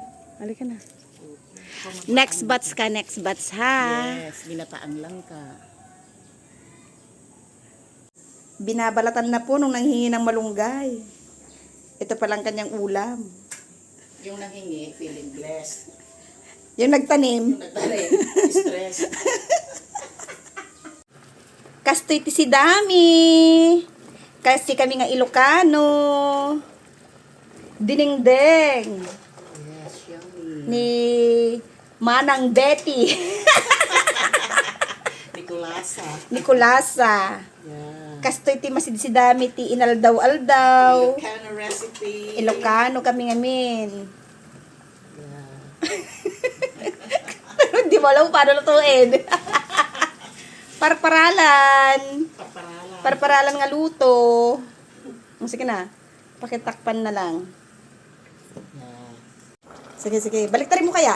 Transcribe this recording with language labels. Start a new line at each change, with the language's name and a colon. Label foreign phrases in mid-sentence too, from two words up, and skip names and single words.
Filipino: Halika na.
English: Next batch
Filipino: ha. Yes, ginataang lang ka. Binabalatan na po nung nanghingi ng malunggay. Ito palang kanyang ulam. Yung nanghingi,
English: feeling blessed.
Filipino: Yung nagtanim, Yung nagtalim, stress.
Iloko: kastoy ti si Dami. Kasi kami nga Ilocano. Dinengdeng.
English: Yes, yummy.
Iloko: Ni Manang Betty. Nicolasa. Nicolasa.
English: Yeah.
Iloko: Kastoy ti masid si Dami ti inaldaw-aldaw.
English: Ilocano recipe.
Iloko: Ilocano kami ngamin.
English: Yeah.
Filipino: Hindi mo alam paano lutuin.
Iloko: Parparalan. Paparalan. Parparalan nga luto.
Filipino: Sige na. Pakitakpan na lang.
English: Yeah.
Filipino: Sige. Baliktarin mo kaya?